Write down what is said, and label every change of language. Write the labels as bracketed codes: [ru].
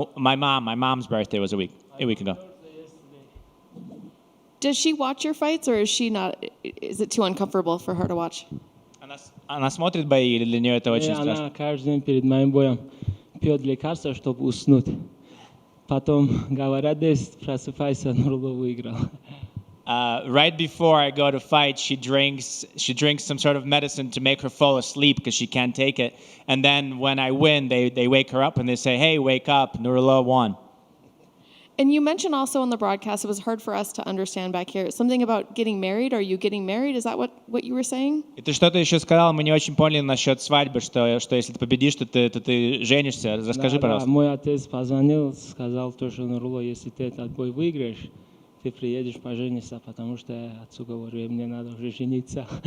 [en] My mom's birthday was a week ago. Does she watch your fights, or is she not? Is it too uncomfortable for her to watch? [ru] Она смотрит бои, или для нее это очень страшно? Она каждый день перед моим боем пьет лекарства, чтобы уснуть. Потом говорят, просыпайся, Нурулло выиграл. [en] Right before I go to fight, she drinks some sort of medicine to make her fall asleep because she can't take it. And then when I win, they wake her up and they say, "Hey, wake up, Nurullo won." And you mentioned also on the broadcast, it was hard for us to understand back here, something about getting married. Are you getting married? Is that what you were saying? [ru] И ты что-то еще сказал, мы не очень поняли насчет свадьбы, что если ты победишь, то ты женишься. Расскажи, пожалуйста. Мой отец позвонил, сказал, что Нурулло, если ты этот бой выиграешь, ты приедешь пожениться, потому что я отцу говорю, мне надо уже жениться.